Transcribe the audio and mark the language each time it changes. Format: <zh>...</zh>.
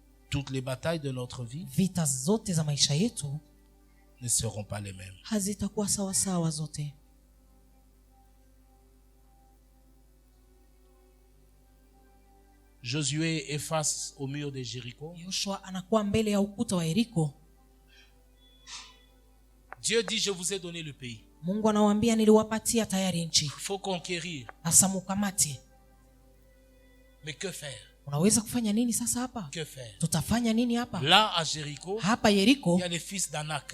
<fr>Toutes les batailles de notre vie</fr> <sw>Vita zote za maisha yetu</sw> <fr>ne seront pas les mêmes.</fr> <sw>hazitakuwa sawa sawa zote.</sw> <fr>Josué est face au mur de Jéricho.</fr> <sw>Yoshua anakuwa mbele ya ukuta wa Yeriko.</sw> <fr>Dieu dit, je vous ai donné le pays.</fr> <sw>Mungu anawaambia niliwapatia tayari nchi.</sw> <fr>Il faut conquérir.</fr> <sw>Asa mukamati.</sw> <fr>Mais que faire?</fr> <sw>Unaweza kufanya nini sasa hapa?</sw> <fr>Que faire?</fr> <sw>Tutafanya nini hapa?</sw> <fr>Là, à Jéricho,</fr> <sw>Hapa Yeriko</sw> <fr>il y a les fils d'Anak,</fr>